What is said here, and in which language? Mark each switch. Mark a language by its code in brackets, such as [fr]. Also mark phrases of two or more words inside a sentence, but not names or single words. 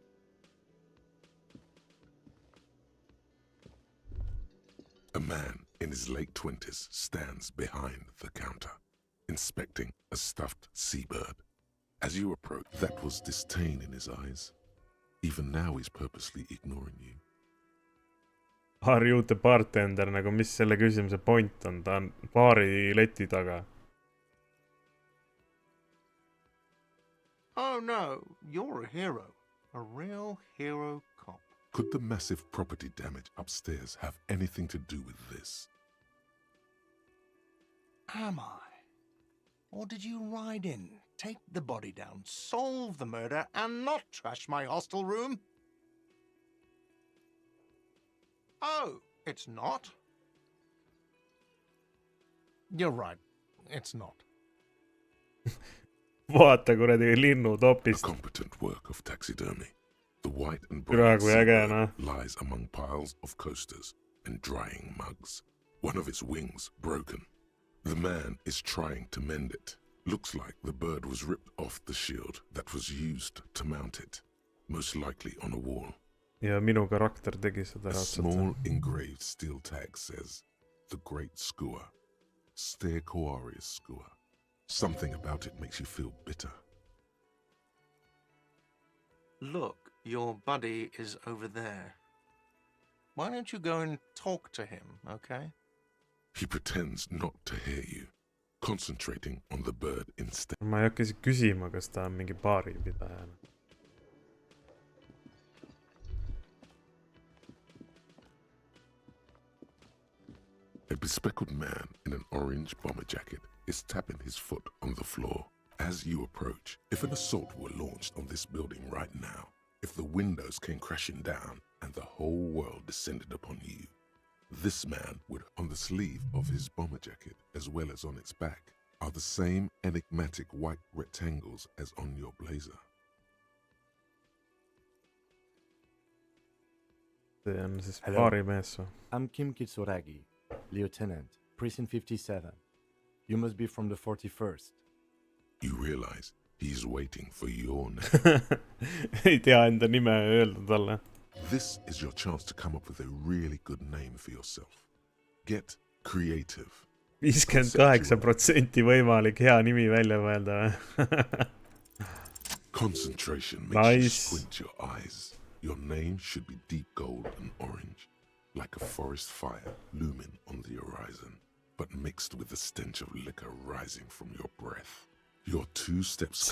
[en] A man in his late 20s stands behind the counter, inspecting a stuffed seabird. As you approach, that was disdain in his eyes. Even now he's purposely ignoring you. Are you the bartender, [et] nagu mis selle küsimuse point on, ta on baari leti taga. [en] Oh no, you're a hero. A real hero cop. Could the massive property damage upstairs have anything to do with this? Am I? Or did you ride in, take the body down, solve the murder, and not trash my hostel room? Oh, it's not? You're right, it's not. [et] Vaata kuradi linnu [en] A [et] topist. [en] competent work of taxidermy. The white and [et] Türa, [en] brown [et] kui äge, [en] seabird [et] noh. [en] lies among piles of coasters and drying mugs. One of its wings broken. The man is trying to mend it. Looks like the bird was ripped off the shield that was used to mount it, most likely on a wall. [et] Ja minu karakter tegi seda [en] A [et] raudselt. [en] small engraved steel tag says, "The Great Skua, Ste Koarius Skua." Something about it makes you feel bitter. Look, your buddy is over there. Why don't you go and talk to him, okay? He pretends not to hear you, concentrating on the bird instead. [et] Ma ei hakka isegi küsima, kas ta on mingi baaripidaja. [en] A bespectacled man in an orange bomber jacket is tapping his foot on the floor. As you approach, if an assault were launched on this building right now, if the windows came crashing down and the whole world descended upon you, this man would, on the sleeve of his bomber jacket as well as on its back, are the same enigmatic white rectangles as on your blazer. [et] See on siis [en] Hello. [et] baarimees või? [en] I'm Kim Kitsuragi, Lieutenant, Precinct 57. You must be from the 41st. You realize he's waiting for your name. [et] ei tea enda nime öelda talle. [en] This is your chance to come up with a really good name for yourself. Get creative. [et] 58% võimalik hea nimi välja mõelda või? [en] Concentration makes you Nice. squint your eyes. Your name should be deep gold and orange, like a forest fire looming on the horizon, but mixed with the stench of liquor rising from your breath. You're 2 steps Say